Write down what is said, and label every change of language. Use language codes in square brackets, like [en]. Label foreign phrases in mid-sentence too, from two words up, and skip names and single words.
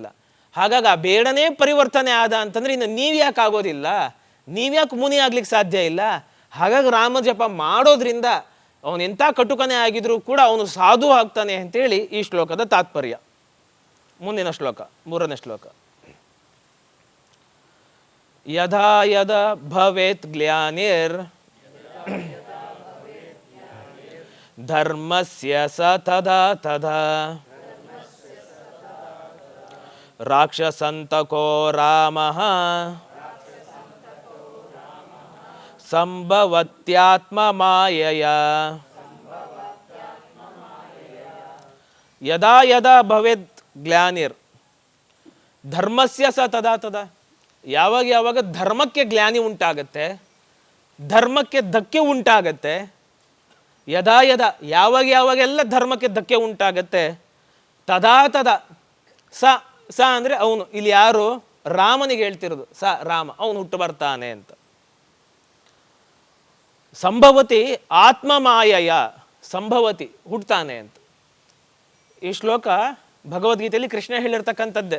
[kn] ಹಾಗಾಗಿ ಆ ಬೇಡನೇ ಪರಿವರ್ತನೆ ಆದ ಅಂತಂದರೆ ಇನ್ನು ನೀವು ಯಾಕೆ ಆಗೋದಿಲ್ಲ? ನೀವ್ಯಾಕೆ ಮುನಿ ಆಗ್ಲಿಕ್ಕೆ ಸಾಧ್ಯ ಇಲ್ಲ? ಹಾಗಾಗಿ ರಾಮ ಜಪ ಮಾಡೋದ್ರಿಂದ ಅವನು ಎಂಥ ಕಟುಕನೇ ಆಗಿದ್ರೂ ಕೂಡ ಅವನು ಸಾಧು ಆಗ್ತಾನೆ ಅಂತೇಳಿ ಈ ಶ್ಲೋಕದ ತಾತ್ಪರ್ಯ. ಮುಂದಿನ ಶ್ಲೋಕ, 3ನೇ ಶ್ಲೋಕ. [sa] ಯದಾ ಯದಾ ಭವೇತ್ ಗ್ಲಾನಿರ್ ಧರ್ಮಸ್ಯ ಸ ತದಾ ತದಾ ರಾಕ್ಷಸಂತಕೋ ರಾಮಃ ಸಂಭವತ್ಯಾತ್ಮ ಮಾಯಯ. ಯದಾ ಯದಾ ಭವೇತ್ ಗ್ಲಾನಿರ್ ಧರ್ಮಸ್ಯ ಸ ತದಾ ತದಾ. [kn] ಯಾವಾಗ ಯಾವಾಗ ಧರ್ಮಕ್ಕೆ ಗ್ಲಾನಿ ಉಂಟಾಗತ್ತೆ, ಧರ್ಮಕ್ಕೆ ಧಕ್ಕೆ ಉಂಟಾಗತ್ತೆ, [sa] ಯದಾ ಯದಾ [kn] ಯಾವಾಗ ಯಾವಾಗೆಲ್ಲ ಧರ್ಮಕ್ಕೆ ಧಕ್ಕೆ ಉಂಟಾಗತ್ತೆ, [sa] ತದಾ ತದಾ ಸ ಸ [kn] ಅಂದರೆ ಅವನು. ಇಲ್ಲಿ ಯಾರು? ರಾಮನಿಗೆ ಹೇಳ್ತಿರೋದು. ಸ ರಾಮ, ಅವನು ಹುಟ್ಟು ಬರ್ತಾನೆ ಅಂತ. [sa] ಸಂಭವತಿ ಆತ್ಮ ಮಾಯಯ, [kn] ಸಂಭವತಿ ಹುಟ್ಟುತ್ತಾನೆ ಅಂತ. ಈ ಶ್ಲೋಕ ಭಗವದ್ಗೀತೆಯಲ್ಲಿ ಕೃಷ್ಣ ಹೇಳಿರ್ತಕ್ಕಂಥದ್ದೇ.